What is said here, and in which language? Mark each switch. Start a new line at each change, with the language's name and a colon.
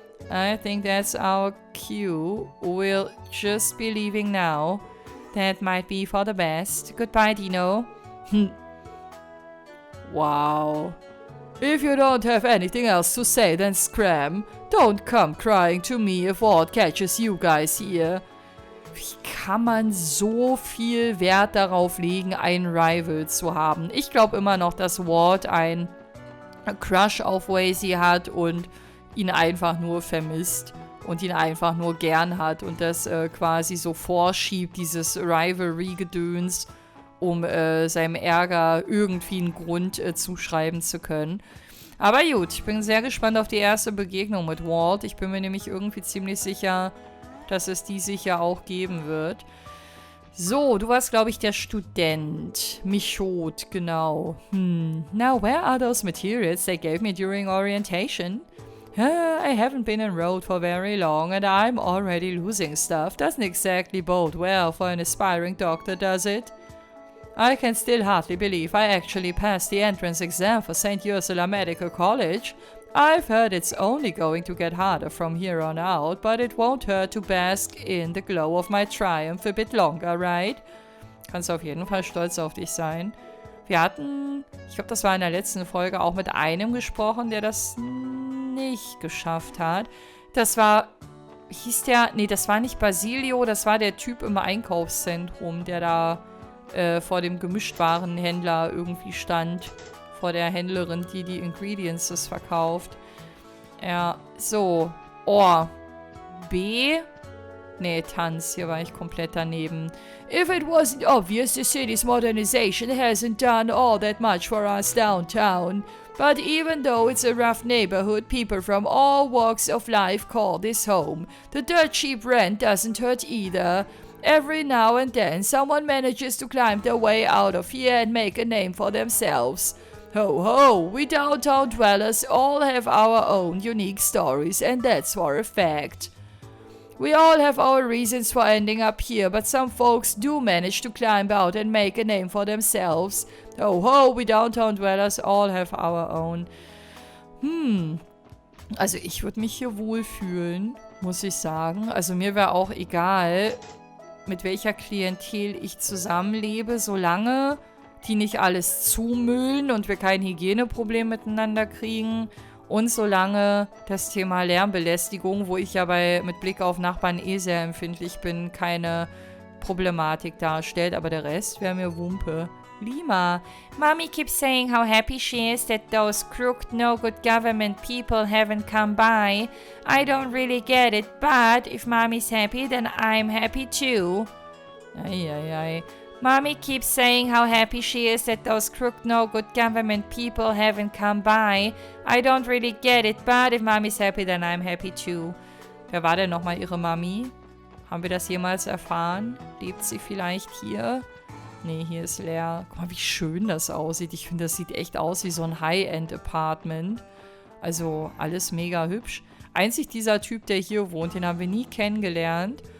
English: I think that's our cue. We'll just be leaving now. That might be for the best. Goodbye, Dino. Wow. If you don't have anything else to say, then scram. Don't come crying to me if Wald catches you guys here.
German: Wie kann man so viel Wert darauf legen, einen Rival zu haben? Ich glaube immer noch, dass Wald einen Crush auf Wazy hat und ihn einfach nur vermisst und ihn einfach nur gern hat und das quasi so vorschiebt, dieses Rivalry-Gedöns, um seinem Ärger irgendwie einen Grund zuschreiben zu können. Aber gut, ich bin sehr gespannt auf die erste Begegnung mit Wald. Ich bin mir nämlich irgendwie ziemlich sicher, dass es die sicher auch geben wird. So, du warst, glaube ich, der Student. Michaud, genau.
English: Now, where are those materials they gave me during orientation? I haven't been enrolled for very long and I'm already losing stuff. Doesn't exactly bode well for an aspiring doctor, does it? I can still hardly believe I actually passed the entrance exam for St. Ursula Medical College. I've heard it's only going to get harder from here on out, but it won't hurt to bask in the glow of my triumph a bit longer, right?
German: Kannst auf jeden Fall stolz auf dich sein. Wir hatten, ich glaube, das war in der letzten Folge, auch mit einem gesprochen, der das nicht geschafft hat. Das war, hieß der, nee, das war nicht Basilio, das war der Typ im Einkaufszentrum, der da vor dem Gemischtwarenhändler irgendwie stand. Vor der Händlerin, die die Ingredients verkauft. Ja, so. Oh. B. Nee, Tanz. Hier war ich komplett daneben.
English: If it wasn't obvious, the city's modernization hasn't done all that much for us downtown. But even though it's a rough neighborhood, people from all walks of life call this home. The dirt cheap rent doesn't hurt either. Every now and then, someone manages to climb their way out of here and make a name for themselves. Ho ho, we downtown dwellers all have our own unique stories, and that's for a fact. We all have our reasons for ending up here, but some folks do manage to climb out and make a name for themselves. Ho ho, we downtown dwellers all have our own.
German: Also ich würde mich hier wohlfühlen, muss ich sagen. Also mir wäre auch egal, mit welcher Klientel ich zusammenlebe, solange die nicht alles zumüllen und wir kein Hygieneproblem miteinander kriegen und solange das Thema Lärmbelästigung, wo ich ja mit Blick auf Nachbarn sehr empfindlich bin, keine Problematik darstellt, aber der Rest wäre mir Wumpe. Lima.
English: Mommy keeps saying how happy she is that those crooked, no-good government people haven't come by. I don't really get it, but if Mommy's happy, then I'm happy too. Eieiei. Mommy keeps saying how happy she is that those crooked, no-good government people haven't come by. I don't really get it, but if Mommy's happy, then I'm happy too.
German: Wer war denn nochmal ihre Mami? Haben wir das jemals erfahren? Lebt sie vielleicht hier? Nee, hier ist leer. Guck mal, wie schön das aussieht. Ich finde, das sieht echt aus wie so ein High-End-Apartment. Also alles mega hübsch. Einzig dieser Typ, der hier wohnt, den haben wir nie kennengelernt.